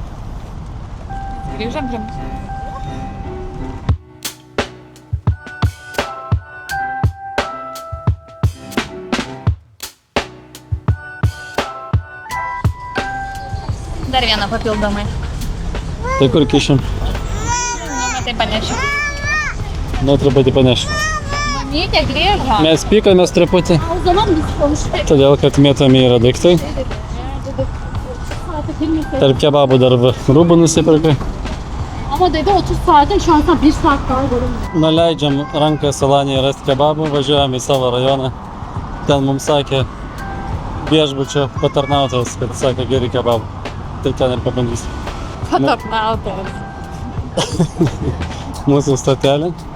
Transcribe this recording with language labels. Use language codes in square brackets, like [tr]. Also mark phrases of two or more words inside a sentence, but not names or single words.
[lt] Grįžom prie mūsų. Dar vieną papildomai. Tai kur kišim? Nu, tai panešiu. Nu, truputį panešim. Mamytė grįžo. Mes pykomės truputį, [tr] O zaman biz konuştuk. [lt] todėl kad mėtomi yra daiktai. Tarp kebabų dar rūbų nusipirkai. [tr] Ama dedi 30 saate şu an 1 saat daha görünmüyor. [lt] Nuleidžiam ranką Salanėje rasti kebabų, važiuojam į savo rajoną. Ten mums sakė viešbučio patarnautojas, kad sakė geri kebabų. Tai ten ir pabandysim. Patarnautojas. Mūsų stotelė.